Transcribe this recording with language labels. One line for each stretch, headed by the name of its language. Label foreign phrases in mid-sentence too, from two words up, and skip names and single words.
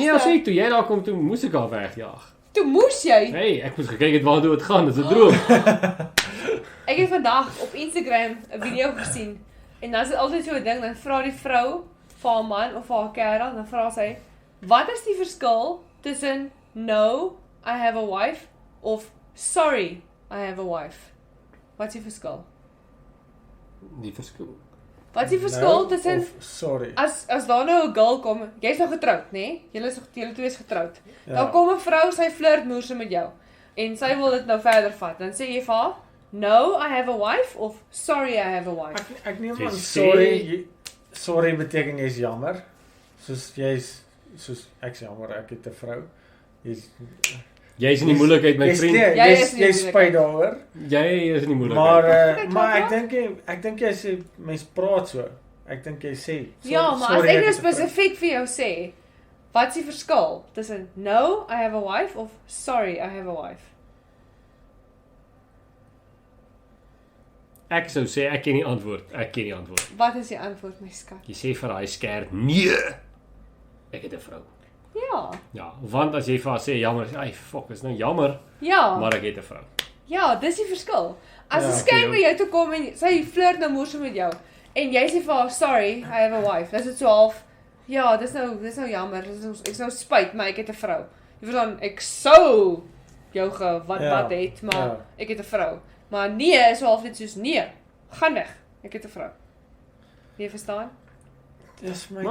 Afrikaans: Nee, as ek toe jy daar kom toe moes ek haar wegjaag. Toe moes jy. Hey, ek moes gekyk het waartoe dit gaan, dit is 'n droom. Ek het vandag op Instagram 'n video gesien en dan is dit altyd so 'n ding, dan vra die vrou vir haar man of vir haar kerel, dan vra sy, "Wat is die verskil tussen
English: no, I have a wife
Afrikaans: of
English: sorry, I have a wife?"
Afrikaans: Wat is die verskil? Die verskil. Wat is die verskil tussen Sorry. as daar nou 'n girl kom, jy's nou getroud, nê? Nee? Julle twee is getroud. Ja. Dan kom 'n vrou, sy flirt moerse met jou en sy wil dit nou verder vat. Dan sê jy vir haar,
English: "No, I have a wife" of "Sorry, I have a wife."
Afrikaans: Ek neem Jy aan sê- sorry beteken jy's jammer. Soos ek's jammer, ek het 'n vrou. Jy's in die moeilikheid my vriend. Jy is in die Jy spyt daaroor. Jy is in die moeilikheid. Maar ek dink jy sê mens praat so. Ek dink jy sê. Ja, maar as sorry, ek nou het 'n vrou. spesifiek vir jou sê, wat is die verskil tussen
English: "No, I have a wife"
Afrikaans: of
English: "Sorry, I have a wife"?
Afrikaans: Ek sou sê ek ken die antwoord. Wat is die antwoord, my skat? Jy sê vir daai skerd, "Nee. Ek het 'n vrou." Ja. Ja, want as jy vir haar sê jammer, ai fuck, is nou jammer, Ja. maar ek het 'n vrou. Ja, dis die verskil. As 'n Ja, skank oké, by jou toe kom en sy flirt nou moerse met jou en jy sê vir haar,
English: "Sorry, I have a wife."
Afrikaans: Dis dit so half, ja, dis nou jammer. Ek's nou spyt, maar ek het 'n vrou. Jy verstaan, ek sou jou wat het, maar ja. ek het 'n vrou. Maar nee is so half net soos nee, gaan weg. Ek het 'n vrou. Jy verstaan? Dis my